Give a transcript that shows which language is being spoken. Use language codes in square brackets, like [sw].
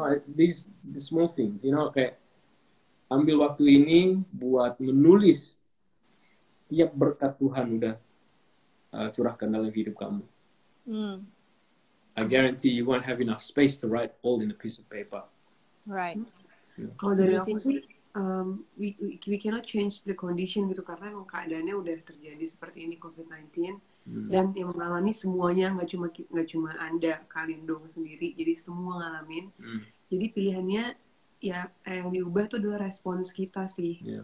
[en] These small things, [id] kayak ambil waktu ini buat menulis tiap berkat Tuhan udah curahkan dalam hidup kamu. [en] I guarantee you won't have enough space to write all in a piece of paper. Right. [id] Kalau dari aku sih, [en] we cannot change the condition [id] gitu, karena emang keadaannya udah terjadi seperti ini, COVID-19, dan yang mengalami semuanya, nggak cuma Anda, kalian dong sendiri, jadi semua ngalamin. Jadi pilihannya ya yang diubah tuh adalah respons kita sih.